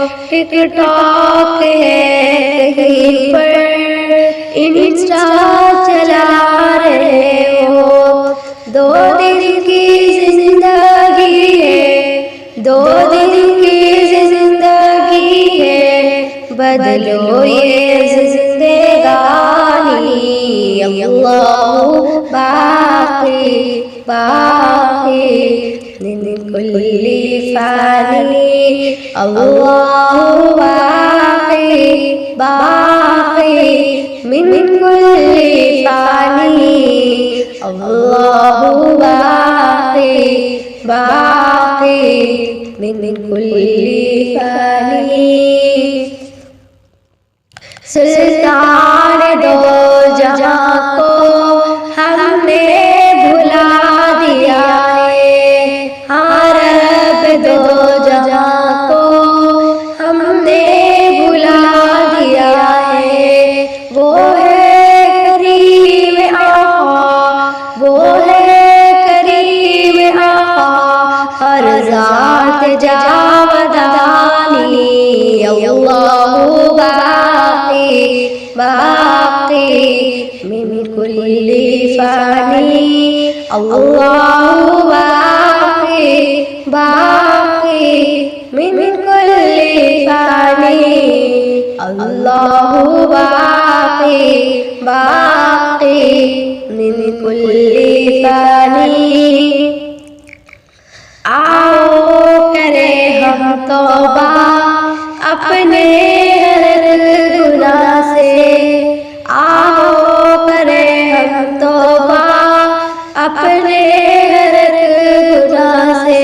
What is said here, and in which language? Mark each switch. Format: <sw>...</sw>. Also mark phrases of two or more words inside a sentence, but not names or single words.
<ur>ٹک ٹاک ہے کہیں پر، انسٹا چلا رہے ہو. 2 دن کی زندگی ہے، 2 دن کی زندگی ہے، بدلو یہ زندگانی.</ur> <ar>الله باقي باقي من كل فاني. الله باقي باقي من كل فاني. الله باقي باقي من كل فاني.</ar> <ur>سلطان دو جہاں کو ہم نے بھلا دیا ہے، ہاں رب دو جہاں کو ہم نے بھلا دیا ہے. وہ ہے کریم آقا، وہ ہے کریم آقا، ہر ذات جاودانی.</ur> <ar>الله باقي باقي من كل فاني. الله باقي باقي من كل فاني. الله باقي باقي من كل فاني.</ar> <ur>آؤ کریں ہم توبہ اپنے ہر گناہ سے، آؤ کریں ہم توبہ اپنے ہر گناہ سے.</ur>